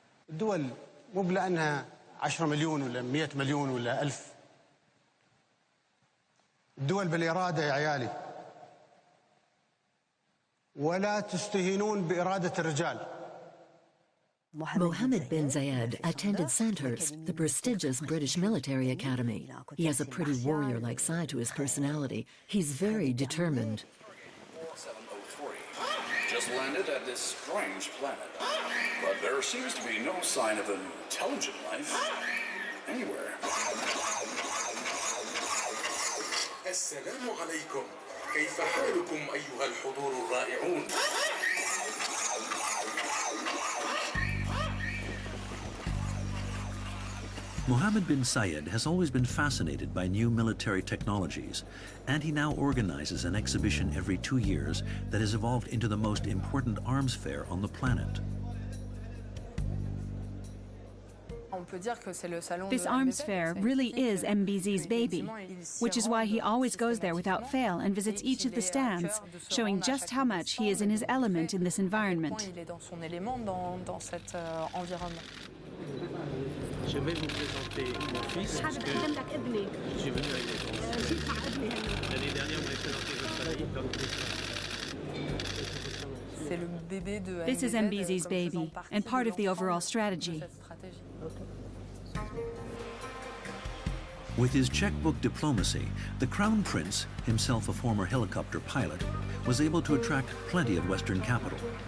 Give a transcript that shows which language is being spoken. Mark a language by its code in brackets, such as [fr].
[ar] الدول مو بلأنها 10 مليون ولا 100 مليون ولا 1000. الدول بالإرادة يا عيالي. ولا تستهينون بإرادة الرجال. [en] Mohammed bin Zayed attended Sandhurst, the prestigious British military academy. He has a pretty warrior-like side to his personality. He's very determined. Just landed at this strange planet, but there seems to be no sign of intelligent life anywhere. [ar] السلام عليكم. كيف حالكم أيها الحضور الرائعون؟ [en] Mohammed bin Zayed has always been fascinated by new military technologies, and he now organizes an exhibition every 2 years that has evolved into the most important arms fair on the planet. This arms fair really is MBZ's baby, which is why he always goes there without fail and visits each of the stands, showing just how much he is in his element in this environment. [fr] Je vais vous présenter mon fils parce que j'ai venu avec l'année dernière, vous m'avez présenté votre famille. [en] This is MBZ's baby and part of the overall strategy. With his checkbook diplomacy, the Crown Prince, himself a former helicopter pilot, was able to attract plenty of Western capital.